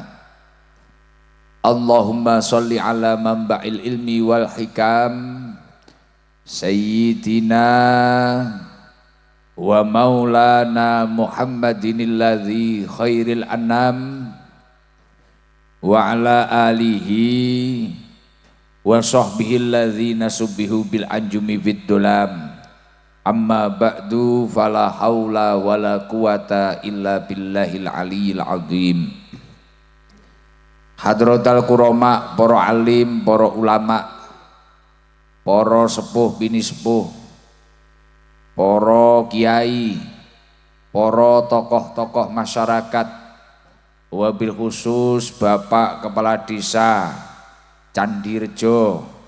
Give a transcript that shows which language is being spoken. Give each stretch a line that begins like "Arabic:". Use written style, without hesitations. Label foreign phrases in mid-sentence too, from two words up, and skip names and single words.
Arabic: اللهم صل على منبع العلم والحكم سيدنا ومولانا محمد الذي خير الأنام وعلى آله وصحبه الذين شبهوا بالأنجم في الظلم. أما بعد فلا حول ولا قوة إلا بالله العلي العظيم. حضرة الكرام,
Javanese: para alim, para ulama, para sepuh bini sepuh, para kiai, para tokoh-tokoh masyarakat,
Arabic: وبالخصوص
Javanese: Bapak Kepala Desa Candirejo.